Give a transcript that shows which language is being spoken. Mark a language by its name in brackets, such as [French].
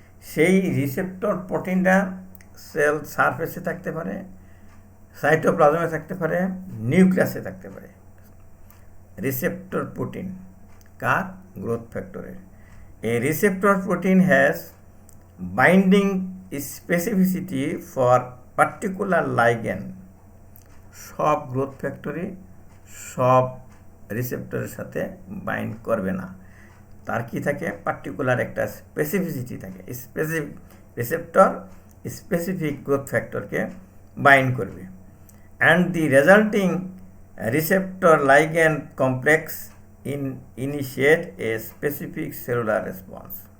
[Bangla] সেই receptor প্রোটিনটা sell সারফেসে থাকতে পারে, সাইটোপ্লাজমে থাকতে পারে, নিউক্লিয়াসে থাকতে পারে। রিসেপ্টর প্রোটিন কার? গ্রোথ ফ্যাক্টরের। [English] A receptor protein has binding specificity for particular ligand. [Bangla] সব গ্রোথ ফ্যাক্টরি সব রিসেপ্টরের সাথে বাইন্ড করবে না, তার কি থাকে? [English] Particular একটা specificity থাকে। Specific receptor specific growth ফ্যাক্টরকে বাইন্ড করবে, and the resulting receptor ligand complex initiate a specific cellular response.